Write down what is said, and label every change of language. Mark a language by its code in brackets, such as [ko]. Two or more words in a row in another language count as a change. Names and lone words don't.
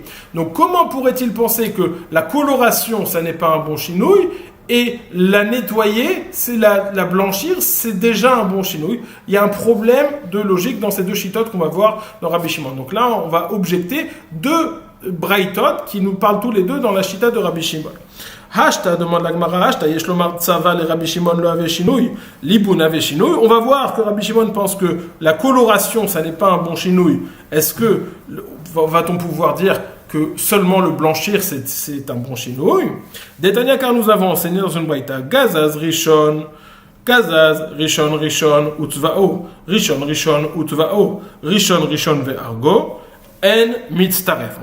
[fr] Donc, comment pourrait-il penser que la coloration, ça n'est pas un bon shinouy et la nettoyer, c'est la blanchir, c'est déjà un bon shinouy. Il y a un problème de logique dans ces deux chitotes qu'on va voir dans Rabbi Shimon. Donc là, on va objecter deux braïtot qui nous parlent tous les deux dans la chita de Rabbi Shimon. Hashta, demande la Gemara, [arc] השתא, יש לומר צבע, לרבי שמעון לא הוי שינוי, ליבון הוי שינוי. [fr] On va voir que Rabbi Shimon pense que la coloration, ça n'est pas un bon shinouy. Est-ce que, va-t-on pouvoir dire que seulement le blanchir, c'est un bon shinouy? Détania, car nous avons enseigné dans une braïta, [he] גזז, ראשון, וטואו, ראשון, וטואו, ראשון, וארגו, אין מצטרף.